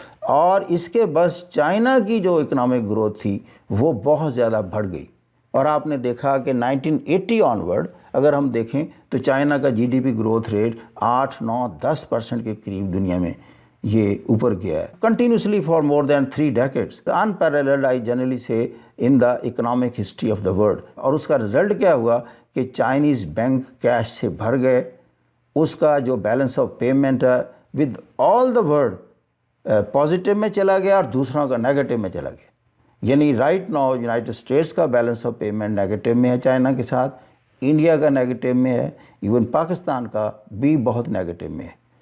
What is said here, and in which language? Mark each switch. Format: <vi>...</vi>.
<ur>اور اس کے بس چائنا کی جو اکنامک گروتھ تھی وہ بہت زیادہ بڑھ گئی، اور آپ نے دیکھا کہ 1980 آنورڈ اگر ہم دیکھیں تو چائنا کا جی D P growth rate 8-9-10% کے قریب دنیا میں یہ اوپر گیا ہے</ur> <en>Continuously for more than 3 decades. Unparalleled I generally say in the economic history of the world.</en> <ur>اور اس کا رزلٹ کیا ہوا کہ چائنیز بینک کیش سے بھر گئے، اس کا جو بیلنس آف پیمنٹ ہے</ur> <en>with all the world</en> <ur>positive میں چلا گیا اور دوسروں کا نیگیٹو میں چلا گیا. یعنی</ur> <en>right now</en> <ur>یونائٹڈ اسٹیٹس کا بیلنس آف پیمنٹ نیگیٹو میں ہے چائنا کے ساتھ، انڈیا کا نیگیٹو میں ہے، ایون پاکستان کا بھی بہت نیگیٹو میں ہے.</ur>